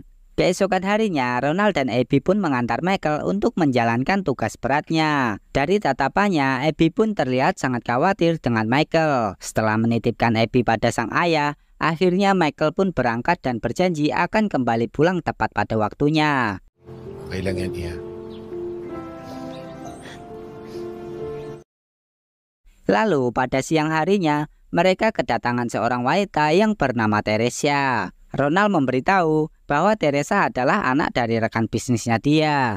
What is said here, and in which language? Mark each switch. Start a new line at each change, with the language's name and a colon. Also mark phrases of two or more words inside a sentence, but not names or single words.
Indonesian: Keesokan harinya, Ronald dan Abby pun mengantar Michael untuk menjalankan tugas beratnya. Dari tatapannya, Abby pun terlihat sangat khawatir dengan Michael. Setelah menitipkan Abby pada sang ayah, akhirnya Michael pun berangkat dan berjanji akan kembali pulang tepat pada waktunya.
Filipino: Okay lang yan,
Indonesian: Iya. Lalu pada siang harinya, mereka kedatangan seorang wanita yang bernama Teresia. Ronald memberitahu bahwa Teresa adalah anak dari rekan bisnisnya dia.